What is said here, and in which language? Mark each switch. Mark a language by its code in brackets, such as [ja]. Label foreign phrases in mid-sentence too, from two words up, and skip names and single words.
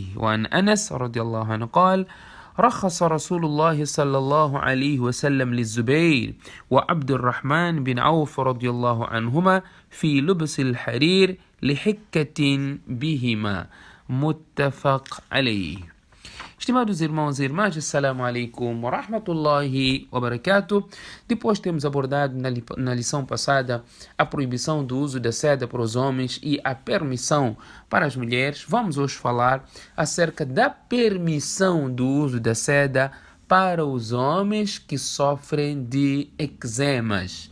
[ar] وعن أنس رضي الله عنه قال: رخص رسول الله صلى الله عليه وسلم للزبير وعبد الرحمن بن عوف رضي الله عنهما في لبس الحرير لحكة بهما. متفق عليه. [pt] Estimados irmãos e irmãs, [ar] السلام عليكم ورحمة الله وبركاته. [pt] Depois temos abordado na lição passada a proibição do uso da seda para os homens e a permissão para as mulheres. Vamos hoje falar acerca da permissão do uso da seda para os homens que sofrem de eczemas.